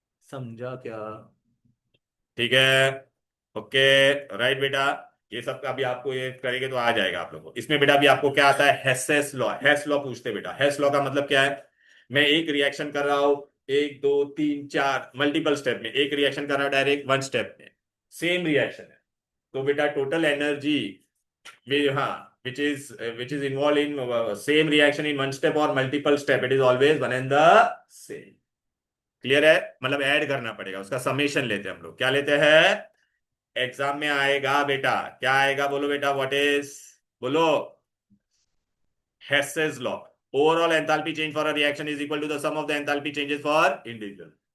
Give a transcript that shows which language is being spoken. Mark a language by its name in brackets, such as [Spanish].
[Hindi] समझा क्या, ठीक है, ओके, राइट बेटा। ये सब का भी आपको ये करेंगे तो आ जाएगा आप लोगों को। इसमें बेटा भी आपको क्या आता है, हेसेस लॉ। हेस लॉ पूछते बेटा, हेस लॉ का मतलब क्या है, मैं एक रिएक्शन कर रहा हूं, 1 2 3 4 मल्टीपल स्टेप में, एक रिएक्शन कर रहा हूं डायरेक्ट 1 स्टेप में, सेम रिएक्शन है। तो बेटा टोटल एनर्जी, हाँ, [English] which is involved in same reaction in 1 step or multiple step, it is always one and the same। [Hindi] Clear है, मतलब ऐड करना पड़ेगा, उसका समेशन लेते हैं हम लोग, क्या लेते हैं। एग्जाम में आएगा बेटा, क्या आएगा बोलो बेटा, व्हाट इज, बोलो, Hess's law. [English] Overall enthalpy change for a reaction is equal to the sum of the enthalpy changes for individual.